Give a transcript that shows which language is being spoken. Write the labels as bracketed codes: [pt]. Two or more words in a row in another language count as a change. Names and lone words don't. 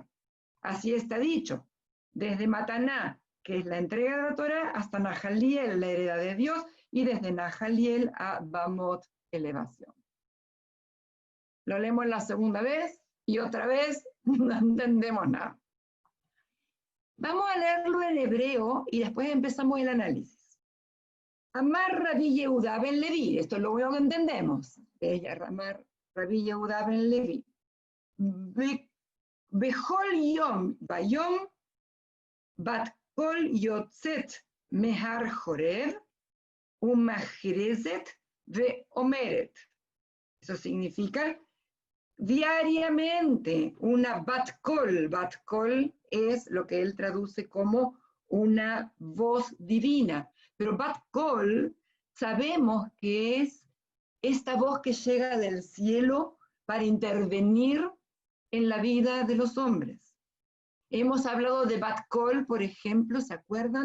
[es] Así está dicho, desde Mataná, que es la entrega de la Torá, hasta Nahaliel, la heredad de Dios, y desde Nahaliel a Bamot, elevación. Lo leemos la segunda vez y otra vez no entendemos nada. Vamos a leerlo en hebreo y después empezamos el análisis. [he] אמר רבי יהודה בן לוי, [es] esto es lo único que entendemos. [he] אמר רבי יהודה בן לוי. בכל יום ביום בת קול יוצאת מהר חורב ומכרזת ו אומרת. [es] Eso significa diariamente una [he] בת קול. בת קול [es] es lo que él traduce como una voz divina. Pero [he] בת קול [es] sabemos que es esta voz que llega del cielo para intervenir en la vida de los hombres. Hemos hablado de [he] בת קול, [es] por ejemplo, ¿se acuerdan?